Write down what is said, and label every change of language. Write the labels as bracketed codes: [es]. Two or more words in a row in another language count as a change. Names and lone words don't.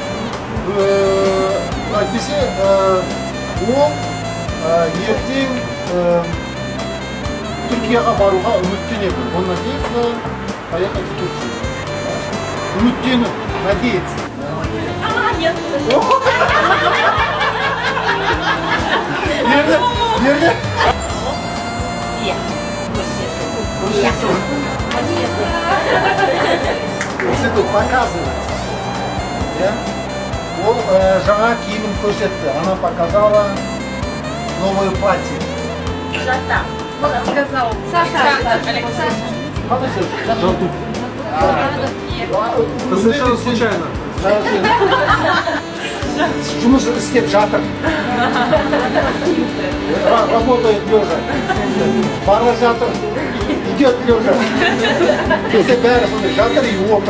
[kk] Әйтпесе ол ертең Түркияға баруға үміттенеді. Онан кейін [ru] поехать в Турцию. [kk] Үміттеніп, надеяться. [tr] Nerede? [kk] Көрсету, показывать. Ол жаңа киімін көрсетті. [ru] Она показала новое платье. Сказал. Саша. [kk] Қандай сөз? Жалту. [ru] Это совершенно случайно. [kk] Жұмыс істеп жатыр. [ru] Работает лежа. [kk] Бара жатыр. [ru] Идет лежа. [kk] Если бәрі сондай жатыр и отыр.